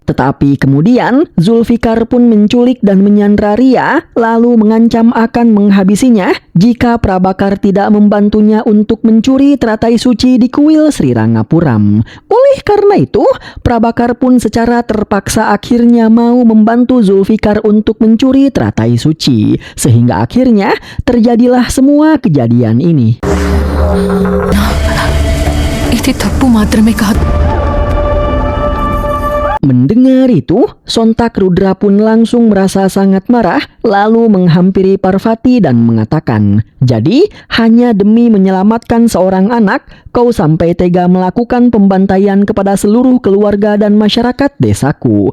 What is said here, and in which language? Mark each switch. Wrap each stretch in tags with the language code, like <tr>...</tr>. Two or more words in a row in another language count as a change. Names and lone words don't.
<id>Tetapi kemudian, Zulfikar pun menculik dan menyandra Ria, lalu mengancam akan menghabisinya jika Prabakar tidak membantunya untuk mencuri teratai suci di kuil Sri Rangapuram. Oleh karena itu, Prabakar pun secara terpaksa akhirnya mau membantu Zulfikar untuk mencuri teratai suci. Sehingga akhirnya terjadilah semua kejadian ini.</id> <te>ఇది తప్పు మాత్రమే కాదు.</te> <id>Mendengar itu, sontak Rudra pun langsung merasa sangat marah, lalu menghampiri Parvati dan mengatakan, "Jadi, hanya demi menyelamatkan seorang anak, kau sampai tega melakukan pembantaian kepada seluruh keluarga dan masyarakat desaku."</id>